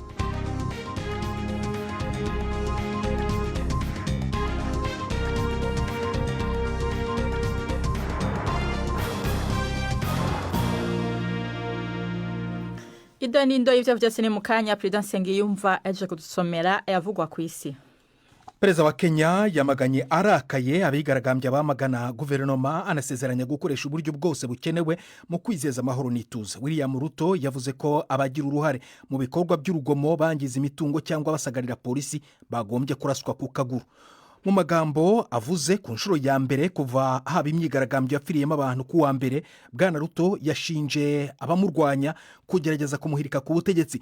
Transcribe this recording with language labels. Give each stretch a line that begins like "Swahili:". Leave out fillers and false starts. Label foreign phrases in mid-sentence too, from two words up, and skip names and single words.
Rundi: Idonindo y'ivyo vyose ni mukanya President Nsengiyumva aje kudusomera yavugwa ku isi.
Kinyarwanda: Perezida wa Kenya yamaganye arakaye abigaragambya bamagana guverinoma anasezeranya gukoresha uburyo bwose bukenewe mu kwizeza amahoro n'ituze. William Ruto yavuze ko abagira uruhare mu bikorwa by'urugomo bangiza imitungo cyangwa basagarira polisi bagombye kuraswa ku kaguru. Mu magambo avuze ku nshuro ya mbere kuva haba imyigaragambyo yapfiriyemo abantu ku wa mbere, Bwana Ruto yashinje abamurwanya kugerageza kumuhirika ku butegetsi.